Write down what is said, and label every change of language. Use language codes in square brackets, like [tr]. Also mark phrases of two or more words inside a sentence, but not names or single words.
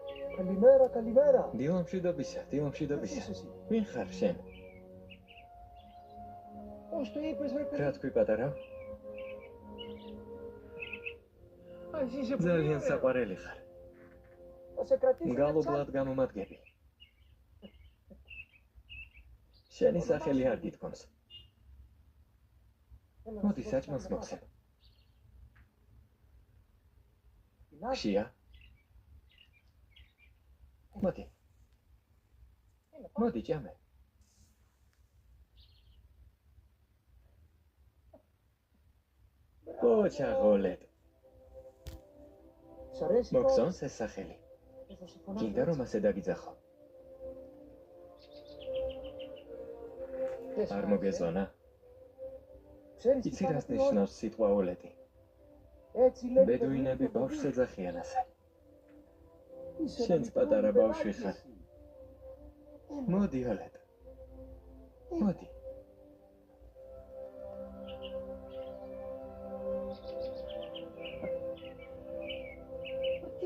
[el] Καλημέρα. [ka] დილამშვიდობისა. ვინ ხარ შენ? [el] Πώς το είπες, βρε παιδί? [ka] რა თქვი პატარავ? [el] Εσύ είσαι πολύ [ka] ძალიან [el] ωραίο. [ka] საყვარელი ხარ. [el] Θα σε κρατήσω ένα [ka] გალობლად გამომადგები. შენი სახელი არ გითხოვს. მოდი საჭმელს მოგცემ. ხშია? მოდი ჭამე. ოჩაღოლეთ. [el] Σ' αρέσει [ka] მოგწონს ეს სახელი? [el] θα σου φωνάξω [ka] გინდა რომ ასე დაგიძახო? [el] Δεν σ' [ka] არ [el] άρεσε, [ka] მოგეწონა? [el] Ξέρεις τι [ka] იცი [el] κάνω [ka] რას [el] την ώρα? [ka] ნიშნავს სიტყვა ოლეთი? [el] Έτσι λέει [ka] ბედუინები ბავშვს ეძახიან ასე. [el] Είσαι [ka] შენც [el] ένα [ka] პატარა [el] μικρό [ka] ბავშვი [el] παιδάκι [ka] ხარ. [el] εσύ. [ka] მოდი ოლეთ. მოდი. [el] Τι